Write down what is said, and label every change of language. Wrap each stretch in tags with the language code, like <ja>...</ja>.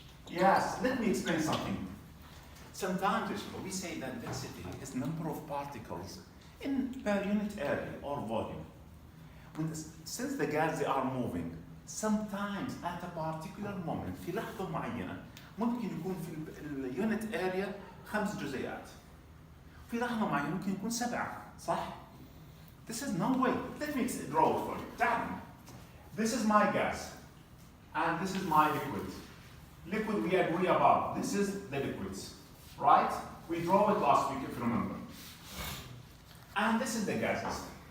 <en>Yes, let me explain something. Sometimes we say that density is number of particles per unit area or volume. Since the gas they are moving, sometimes at a particular moment</en> <ar>في لحظة معينة ممكن يكون في اليونت اريا 5 جزيئات. في لحظة معينة ممكن يكون 7 صح؟</ar> <en>This is no way. Let me draw it for you.</en> <ar>تعالوا.</ar> <en>This is my gas and this is my liquid. Liquid we agree about. This is the liquids, right? We draw it last week if you remember. And this is the gases.</en>